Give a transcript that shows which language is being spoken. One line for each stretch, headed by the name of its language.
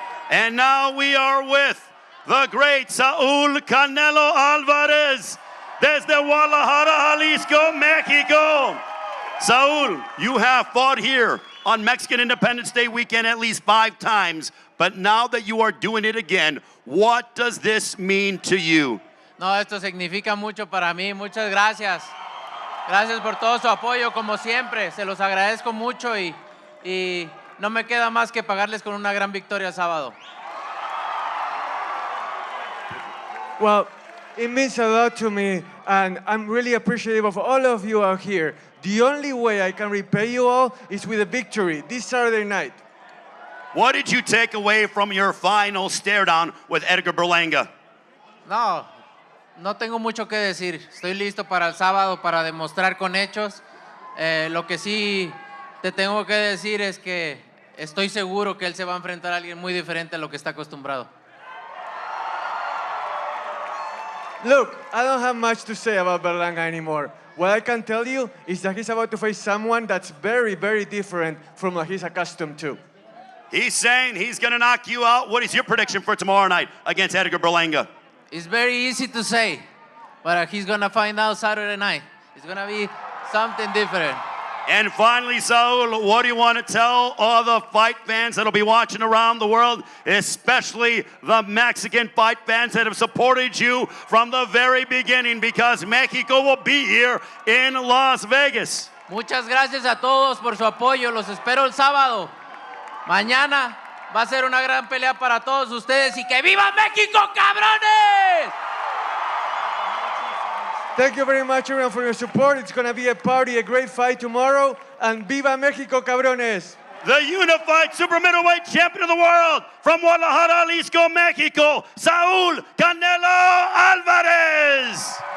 English: And now we are with the great Saul Canelo Alvarez
Spanish: desde
English: Guadalajara, Jalisco, Mexico. Saul, you have fought here on Mexican Independence Day weekend at least 5 times, but now that you are doing it again, what does this mean to you?
Spanish: No, esto significa mucho para mí. Muchas gracias. Gracias por todo su apoyo, como siempre. Se los agradezco mucho y no me queda más que pagarles con una gran victoria el sábado.
English: Well, it means a lot to me, and I'm really appreciative of all of you out here. The only way I can repay you all is with a victory this Saturday night. What did you take away from your final stare down with Edgar Berlanga?
Spanish: No tengo mucho que decir. Estoy listo para el sábado para demostrar con hechos. Lo que sí te tengo que decir es que estoy seguro que él se va a enfrentar a alguien muy diferente a lo que está acostumbrado.
English: Look, I don't have much to say about Berlanga anymore. What I can tell you is that he's about to face someone that's very, very different from what he's accustomed to. He's saying he's going to knock you out. What is your prediction for tomorrow night against Edgar Berlanga? It's very easy to say, but he's going to find out Saturday night. It's going to be something different. And finally, Saul, what do you want to tell all the fight fans that'll be watching around the world, especially the Mexican fight fans that have supported you from the very beginning, because Mexico will be here in Las Vegas?
Spanish: Muchas gracias a todos por su apoyo. Los espero el sábado. Mañana va a ser una gran pelea para todos ustedes y que viva México, cabrones!
English: Thank you very much, everyone, for your support. It's going to be a party, a great fight tomorrow. And
Spanish: viva México, cabrones!
English: The unified super middleweight champion of the world from Guadalajara, Jalisco, Mexico, Saul Canelo Alvarez.